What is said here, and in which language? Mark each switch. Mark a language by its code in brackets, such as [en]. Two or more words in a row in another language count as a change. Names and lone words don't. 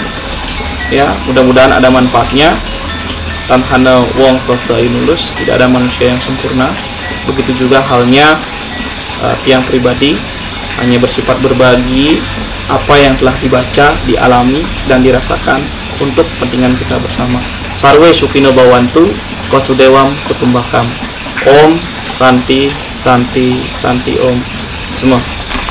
[id] Ya, mudah-mudahan ada manfaatnya. [kaw] Tan hana wong swasta inulus, [id] tidak ada manusia yang sempurna. Begitu juga halnya tiang pribadi hanya bersifat berbagi apa yang telah dibaca, dialami dan dirasakan untuk kepentingan kita bersama. [sa] Sarwe Sukino Bawantu Vasudewam Kutumbakam. Om Santi Santi Santi Om semua.